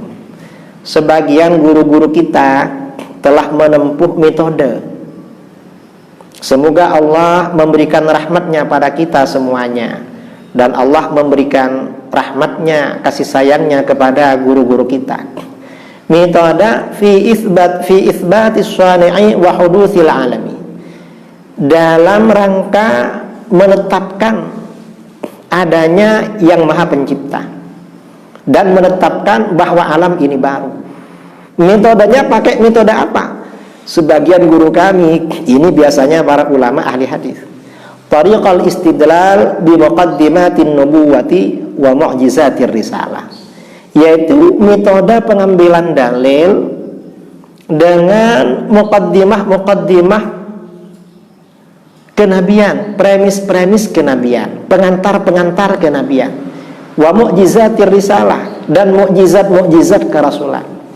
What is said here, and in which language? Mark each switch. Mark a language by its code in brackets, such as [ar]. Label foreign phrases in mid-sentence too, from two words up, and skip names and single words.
[id] Sebagian guru-guru kita telah menempuh metode. Semoga Allah memberikan rahmatnya pada kita semuanya, dan Allah memberikan rahmatnya, kasih sayangnya kepada guru-guru kita. Metode [ar] في إثبات الصانع وحدوث العالم, [id] dalam rangka menetapkan adanya yang maha pencipta dan menetapkan bahwa alam ini baru. Metodenya pakai metode apa? Sebagian guru kami ini biasanya para ulama ahli hadis, [ar] طريق الاستدلال بمقدمات النبوة ومعجزات الرسالة, [id] yaitu metode pengambilan dalil dengan muqaddimah kenabian, premis-premis kenabian, pengantar-pengantar kenabian, [ar] ومعجزات الرسالة, [id] dan mu'jizat-mu'jizat kerasulan.